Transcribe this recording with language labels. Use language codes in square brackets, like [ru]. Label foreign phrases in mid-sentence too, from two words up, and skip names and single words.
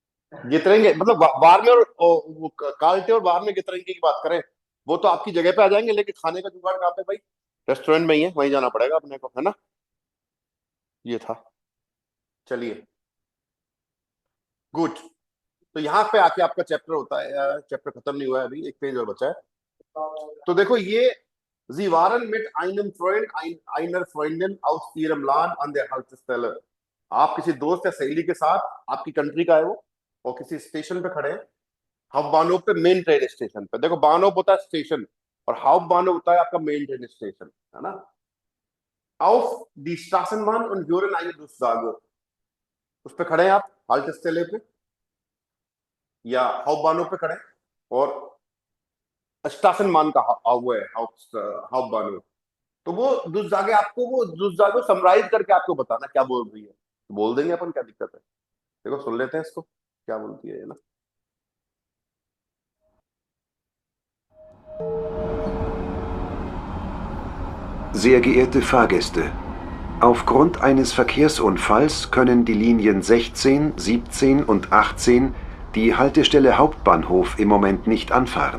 [hi] गितरेंगे मतलब बारमे वो काल्टे और बारमे गितरेंगे की बात करें, वो तो आपकी जगह पे आ जाएंगे, लेकिन खाने का जुगाड़ कहाँ पे भाई? रेस्टोरेंट में ही है, वहीं जाना पड़ेगा अपने को, है ना? ये था। चलिए, गुड। तो यहाँ पे आके आपका चैप्टर होता है, चैप्टर खत्म नहीं हुआ है अभी, एक पेज और बचा है। तो देखो ये [de] Sie waren mit einem Freund, einer Freundin aus ihrem Land an der Haltestelle। [hi] आप किसी दोस्त या सहेली के साथ, आपकी कंट्री का है वो, और किसी स्टेशन पे खड़े हैं, हाउबानोव पे, [en] main train station [hi] पे। देखो बानोव होता है स्टेशन, और हाउबानोव होता है आपका [en] main train station, [hi] है ना? [de] Auf die Straßenbahn und hören eine Durchsage। [hi] उस पे खड़े हैं आप, हाल्टेस्टेले पे या हाउबानोव पे खड़े हैं, और स्टासनमान का वो है हाउबानोव। तो वो दुर्जागे आपको, वो दुर्जागे समराइज करके आपको बताना क्या बोल रही है, तो बोल देंगे अपन, क्या दिक्कत है? देखो सुन लेते हैं इसको, क्या बोलती है ये ना। [de] Sehr geehrte Fahrgäste, aufgrund eines Verkehrsunfalls können die Linien 16, 17 und 18 die Haltestelle Hauptbahnhof im Moment nicht anfahren.